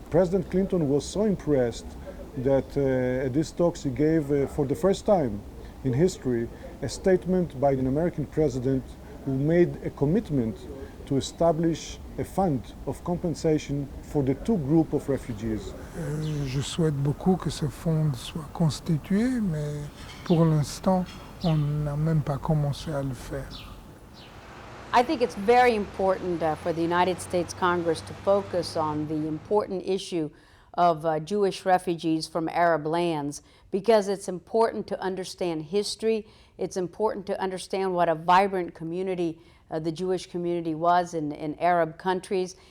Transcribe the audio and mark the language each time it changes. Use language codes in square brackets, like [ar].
[en] President Clinton was so impressed that at these talks he gave, for the first time in history, a statement by an American president who made a commitment to establish a fund of compensation for the 2 groups of refugees. [fr] Je souhaite beaucoup que ce fonds soit constitué, mais pour l'instant, on n'a même pas commencé à le faire. [en] I think it's very important for the United States Congress to focus on the important issue of Jewish refugees from Arab lands, because it's important to understand history. It's important to understand what a vibrant community the Jewish community was in Arab countries.